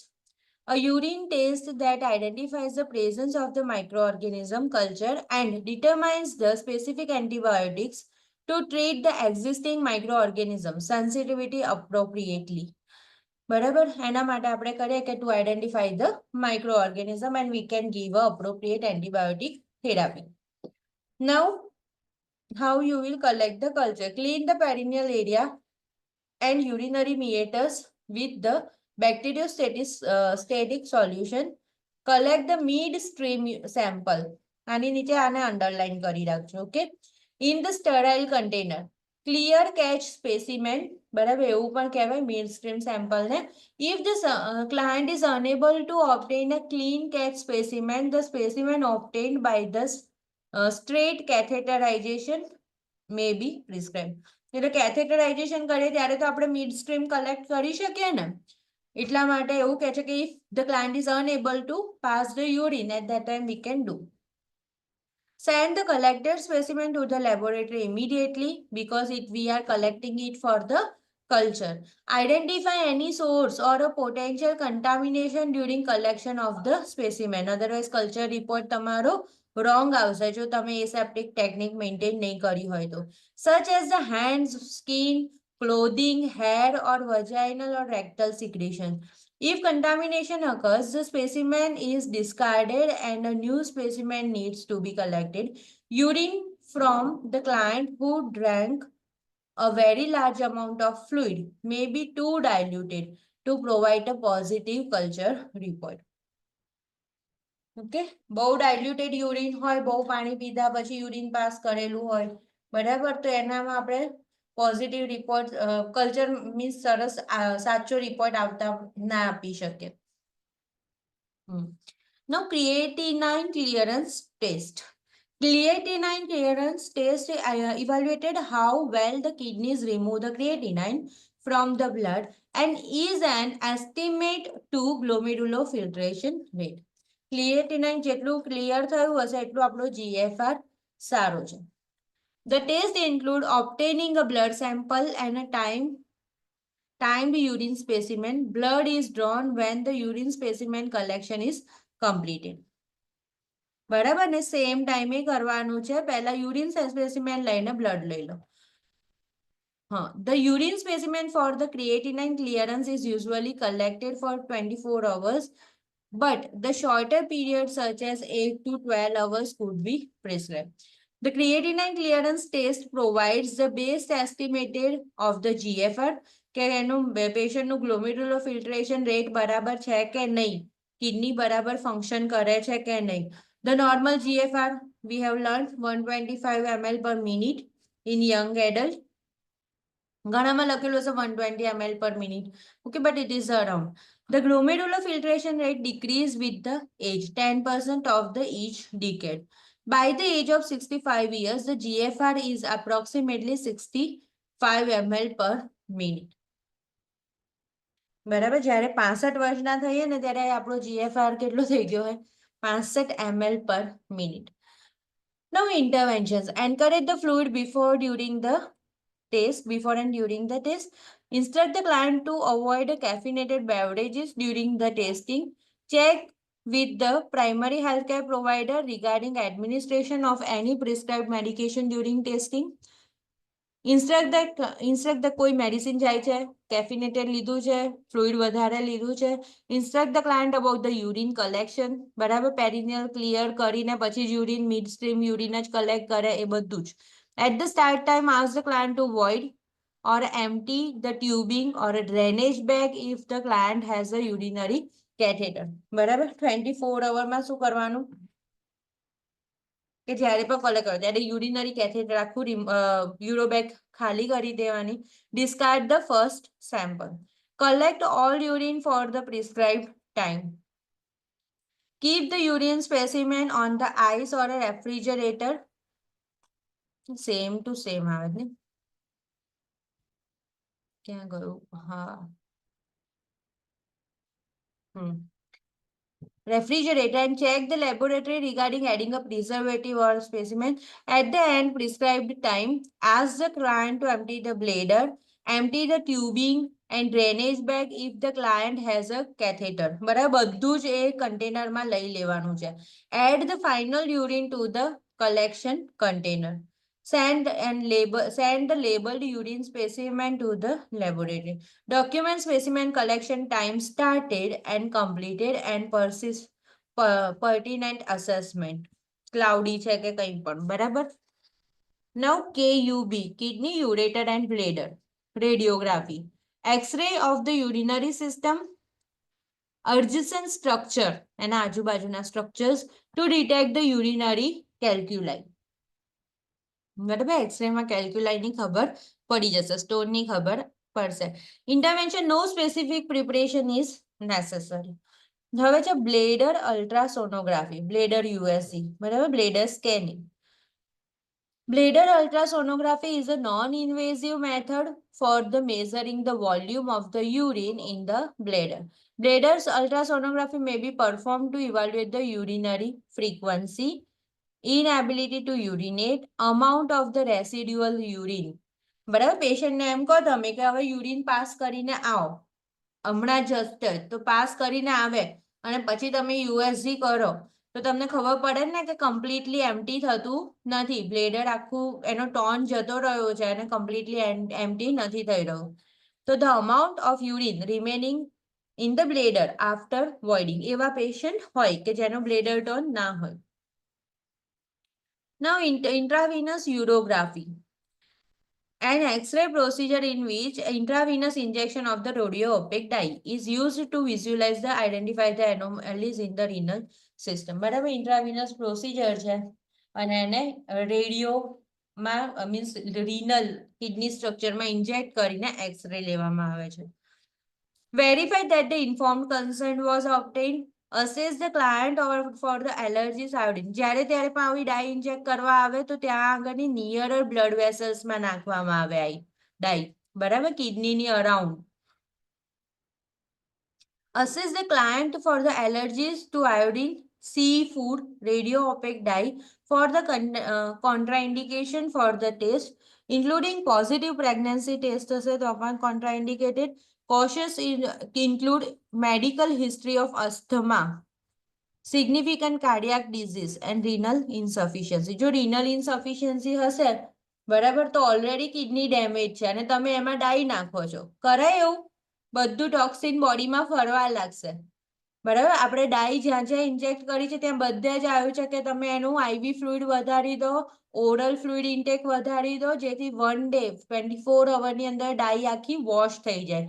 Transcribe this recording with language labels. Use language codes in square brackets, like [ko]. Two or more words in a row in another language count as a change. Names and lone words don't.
[en] A urine test that identifies the presence of the microorganism culture and determines the specific antibiotics to treat the existing microorganism sensitivity appropriately. [gu] બરાબર. એના માટે આપણે કરીએ કે [en] to identify the microorganism and we can give a appropriate antibiotic therapy. Now, how you will collect the culture? Clean the perineal area and urinary meatus with the bacteriostatic solution. Collect the midstream sample. [gu] આની નીચે આને અંડરલાઈન કરી રાખજો. ઓકે. [en] In the sterile container. Clear catch specimen. [gu] બરાબર. એવું પણ કહેવાય [en] midstream sample [gu] ને. [en] If the client is unable to obtain a clean catch specimen, the specimen obtained by the straight catheterization may be prescribed. [gu] એટલે કેથેટરાઇઝેશન કરીએ ત્યારે તો આપણે [en] mid stream collect [gu] કરી શકીએ ને, એટલા માટે એવું કહે છે કે [en] if the client is unable to pass the urine, at that time we can do. Send the collected specimen to the laboratory immediately because we are collecting it for the culture. Identify any source or a potential contamination during collection of the specimen. Otherwise, culture report [gu] તમારો wrong આવશે જો તમે [en] aseptic technique maintain [gu] નહીં કરી હોય તો. [en] Such as the hands, skin, clothing, hair or vaginal or rectal secretion. If contamination occurs, the specimen is discarded and a new specimen needs to be collected. Urine from the client who drank a very large amount of fluid may be too diluted to provide a positive culture report. [gu] ઓકે. બહુ [en] diluted urine [gu] હોય, બહુ પાણી પીધા પછી [en] urine pass [gu] કરેલું હોય, બરાબર, તો એનામાં આપણે [en] positive report culture means [gu] સરસ સાચો રિપોર્ટ આવતા ના આપી શકે. [en] Now, creatinine clearance test. Creatinine clearance test evaluated how well the kidneys remove the creatinine from the blood and is an estimate to glomerulofiltration rate. [gu] ક્રિએટિનાઇન જેટલું ક્લિયર થયું હશે એટલું આપણો GFR સારો છે. [en] The test include obtaining a blood sample and a timed urine specimen. Blood is drawn when the urine specimen collection is completed. [gu] બરાબર ને [en] same time [gu] કરવાનું છે. પહેલા [en] urine specimen [gu] લઈને બ્લડ લઈ લો. હા, [en] the urine specimen for the creatinine clearance is usually collected for 24 hours, but the shorter periods such as 8 to 12 hours could be prescribed. The creatinine clearance test provides the best estimated of the GFR [gu] કે એનું પેશન્ટનું [en] glomerular filtration rate [gu] બરાબર છે કે નહીં, કિડની બરાબર ફંક્શન કરે છે કે નહીં. [en] The normal GFR we have learned 125 ml per minute in young adult. [gu] ઘણામાં લખેલું છે 120 [en] ml per minute. Okay, but it is around. The glomerular filtration rate decrease with the age, 10% of the each decade. By the age of 65 years, the GFR is approximately 65 ml per minute. [gu] બરાબર, જ્યારે 65 વર્ષના થઈએ ને ત્યારે આપણો GFR કેટલો થઈ ગયો હોય? [en] 65 ml per minute. Now interventions. Encourage the fluid before during the test, before and during the test. Instruct the client to avoid caffeinated beverages during the testing. Check with the primary healthcare provider regarding administration of any prescribed medication during testing. Instruct the [gu] કોઈ મેડિસિન જાય છે, કેફિનેટેડ લીધું છે, ફ્લુઇડ વધારે લીધું છે. [en] Instruct the client about the urine collection. [gu] બરાબર, [en] perineal clear [gu] કરીને પછી જ [en] urine mid stream urine [gu] જ કલેક્ટ કરે એ બધું જ. [en] At the start time, ask the client to void or empty the tubing or a drainage bag if the client has a urinary catheter. [gu] બરાબર, 24 hours શું કરવાનું? કે જ્યારે પણ કલેક્ટ કરો ત્યારે [en] urinary catheter [gu] આખું યુરોબેગ ખાલી કરી દેવાની. [en] Discard the first sample. Collect all urine for the prescribed time. Keep the urine specimen on the ice or a refrigerator. same to same [gu] આવે ને, ક્યાં ગયું? હા, [en] refrigerator and check the laboratory regarding adding a preservative or specimen. At the end prescribed time, ask the client to empty the bladder, empty the tubing and drainage bag if the client has a catheter. [gu] બરાબર, બધું જ એ કન્ટેનરમાં લઈ લેવાનું છે. [en] Add the final urine to the collection container. Send the labeled urine specimen to the laboratory. Document specimen collection time started and completed and pertinent assessment. [gu] Cloudy છે કે કંઈ પણ. બરાબર. [en] Now KUB, kidney, ureter and bladder. Radiography. X-ray of the urinary system. Adjacent structure and આજુબાજુના structures to detect the urinary calculi. [gu] બરાબર, એક્સરેમાં કેલ્ક્યુલાઈની ખબર પડી જશે, સ્ટોનની ખબર પડશે. [en] Intervention, no specific preparation is necessary. [gu] હવે છે [en] bladder ultrasonography, bladder USC. બરાબર, bladder scanning. Bladder ultrasonography is a non-invasive method for the measuring the volume of the urine in the bladder. Bladder's ultrasonography may be performed to evaluate the urinary frequency, inability to urinate, amount of the residual urine. [gu] બરાબર, પેશન્ટને એમ કહો તમે કે હવે [en] urine pass [gu] કરીને આવો, હમણાં જસ્ટ તો પાસ કરીને આવે અને પછી તમે યુએસજી કરો તો તમને ખબર પડે ને કે [en] completely empty [gu] થતું નથી. બ્લેડર આખું એનો ટોન જતો રહ્યો છે અને [en] completely empty [gu] નથી થઈ રહ્યું. [en] તો the amount of urine remaining in the bladder after voiding, [gu] એવા પેશન્ટ હોય કે જેનો બ્લેડર ટોન ના હોય. [en] Now, intravenous urography, an X-ray procedure in which intravenous injection of the radiopaque dye is used to visualize the identify the anomalies in the renal system. [gu] બરાબર, [en] intravenous procedure [gu] છે અને એને રેડિયોમાં મીન્સ [en] renal kidney structure [gu] ઇન્જેક્ટ કરીને એક્સરે લેવામાં આવે છે. [en] Verify that the informed consent was obtained. Assess the client or for the allergies iodine. [gu] જ્યારે ત્યારે પણ આવી ડાઈ ઇન્જેક્ટ કરવા આવે તો ત્યાં આગળની [en] nearer blood vessels [gu] નાખવામાં આવે આ ડાઈ. બરાબર, કિડનીની અરાઉન્ડ. [en] Assess the client for the allergies to iodine, seafood, radiopaque dye for the contraindication for the test, including positive pregnancy test [gu] હશે તો પણ [en] contraindicated. Cautious include medical history of asthma, significant cardiac disease and renal insufficiency. [gu] જો [en] renal insufficiency [gu] હશે બરાબર, તો ઓલરેડી [en] kidney damage [gu] છે અને તમે એમાં ડાઈ નાખો છો, કરાય એવું? બધું ટોક્સિન બોડીમાં ફરવા લાગશે બરાબર. આપણે ડાઈ જ્યાં જ્યાં ઇન્જેક્ટ કરી છે ત્યાં બધે જ આવ્યું છે કે તમે એનું [en] IV fluid [gu] વધારી દો, [en] oral fluid intake [gu] વધારી દો, જેથી 1 ડે 24 અવરની અંદર ડાઈ આખી વોશ થઈ જાય.